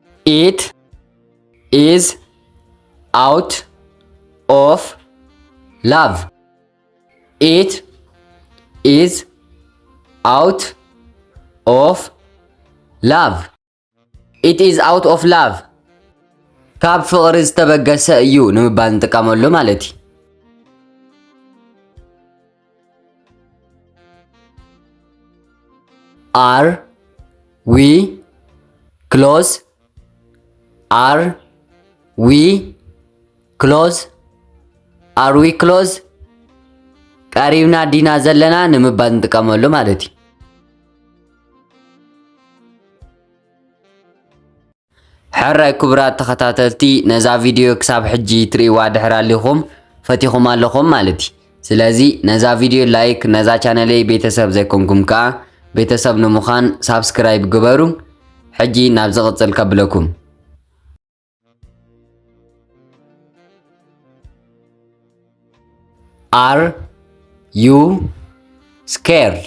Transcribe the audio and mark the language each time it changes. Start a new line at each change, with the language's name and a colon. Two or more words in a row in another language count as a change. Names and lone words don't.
English: It is out of love. It is out of love. It is out of love.
Tigrinya: ካብ ፍቕሪ ዝተበገሰ እዩ ንምባል እንጥቀመሉ ማለት እዩ።
English: Are we close? Are we close? Are we close?
Tigrinya: ቀሪብና ዲና ዘለና ንምባል እንጥቀመሉ ማለት እዩ። ሕራይ ክቡራት ተኸታተልቲ ነዛ ቪድዮ ክሳብ ሕጂ ትሪእዋ ድሕር ኣለኹም ፈቲኹም ኣለኹም ማለት እዩ። ስለዚ ነዛ ቪድዮ ላይክ ነዛ ቻነለይ ቤተሰብ ዘይኮንኩም ከዓ ቤተሰብ ንምዃን ሳብስክራይብ ግበሩ። ሕጂ ናብ ዝቕፅል ከብለኩም።
English: Are you scared?